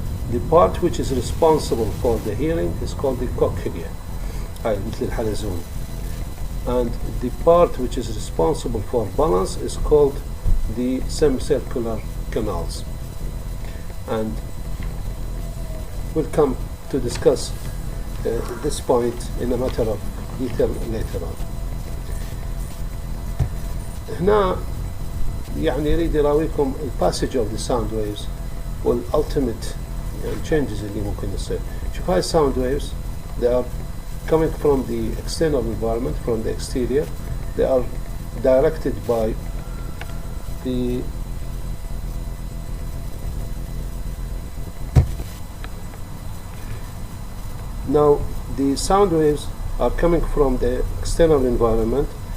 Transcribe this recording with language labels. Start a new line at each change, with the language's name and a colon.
English: The part which is responsible for the hearing is called the cochlea,
Arabic: مثل الحلزون,
English: and the part which is responsible for balance is called the semicircular canals. And we'll come to discuss this point in a matter of detail later on.
Arabic: هنا يعني يريد يراويكم الباسج
English: of the sound waves
Arabic: والultimate changes اللي ممكن يصير. شوف هاي
English: sound waves, they are coming from the external environment, from the exterior. They are directed by the now the sound waves are coming from the external environment.